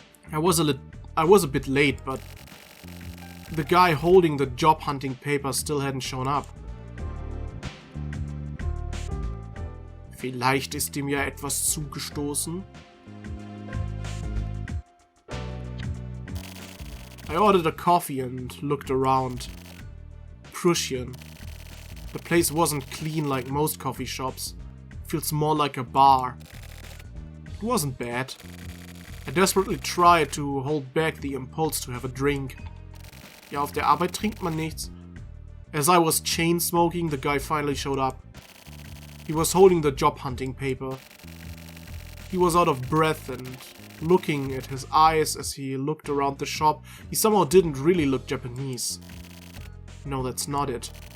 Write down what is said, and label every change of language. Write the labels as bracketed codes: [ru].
[en] I was a bit late, but the guy holding the job hunting paper still hadn't shown up. [de] Vielleicht ist ihm ja etwas zugestoßen. [en] I ordered a coffee and looked around. Prussian. The place wasn't clean like most coffee shops. Feels more like a bar. It wasn't bad. I desperately tried to hold back the impulse to have a drink. [de] Ja, auf der Arbeit trinkt man nichts. [en] As I was chain smoking, the guy finally showed up. He was holding the job hunting paper. He was out of breath and looking at his eyes as he looked around the shop. He somehow didn't really look Japanese. No, that's not it.